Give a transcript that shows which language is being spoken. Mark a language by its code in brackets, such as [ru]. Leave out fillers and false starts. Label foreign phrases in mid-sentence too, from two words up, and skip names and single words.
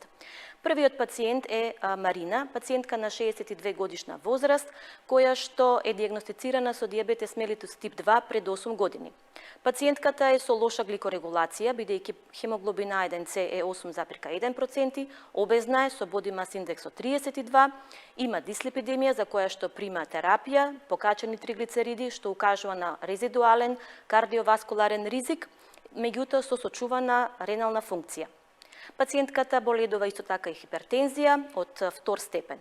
[mk] Првиот пациент е Марина, пациентка на 62 годишна возраст, која што е диагностицирана со диабетес мелитус тип 2 пред 8 години. Пациентката е со лоша гликорегулација, бидејќи хемоглобина A1C е 8,1%, обезна е со [en] body mass index [mk] од 32, има дислипидемија за која што прима терапија, покачени триглицериди, што укажува на резидуален кардиоваскуларен ризик, меѓутоа со сочувана ренална функција. Пациентката боледува исто така и хипертензија од 2 степен.